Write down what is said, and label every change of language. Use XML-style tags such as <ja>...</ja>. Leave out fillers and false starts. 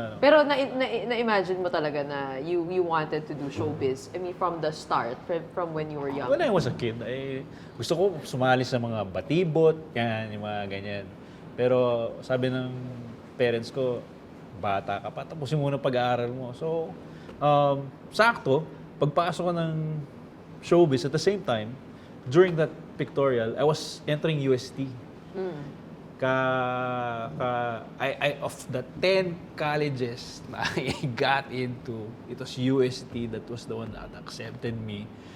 <tl>Pero na-imagine mo talaga na</tl> <en>you wanted to do showbiz, I mean, from the start, from when you were young. When I was a kid,</en> <tl>gusto ko sumali sa mga batibot, yan, yung mga ganyan. Pero sabi ng parents ko, bata ka pa, tapusin muna pag-aaral mo.</tl> <en>So,</en> <tl>sakto, pagpasok ko ng showbiz</tl> <en>at the same time, during that pictorial, I was entering UST. Of the 10 colleges na I got into, it was UST that was the one that accepted me.</en>